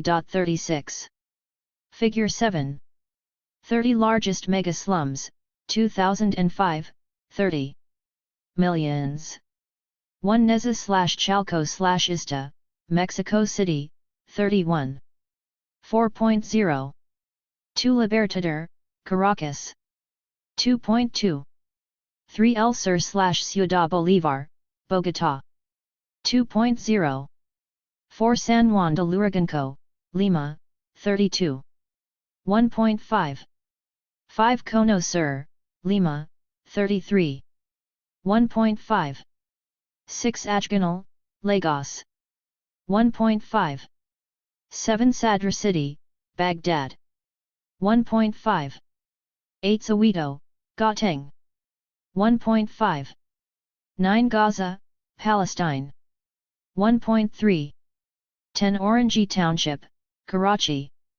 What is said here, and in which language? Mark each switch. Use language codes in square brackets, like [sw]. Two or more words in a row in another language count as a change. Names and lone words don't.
[en] 36. Figure 7. 30 largest mega slums, 2005, 30 millions. 1 Neza/Chalco/Ista, Mexico City, 31. 4.0. 2 Libertador, Caracas. 2.2. 3 El Sur/Ciudad Bolívar, Bogotá. 2.0. 4 San Juan de Lurigancho, Lima, 32. 1.5. 5 Cono Sur, Lima, 33. 1.5. 6 Ajganal, Lagos. 1.5. 7 Sadr City, Baghdad. 1.5. 8 Soweto, Gauteng. 1.5. 9 Gaza, Palestine. 1.3. 10 Orangi Township, Karachi.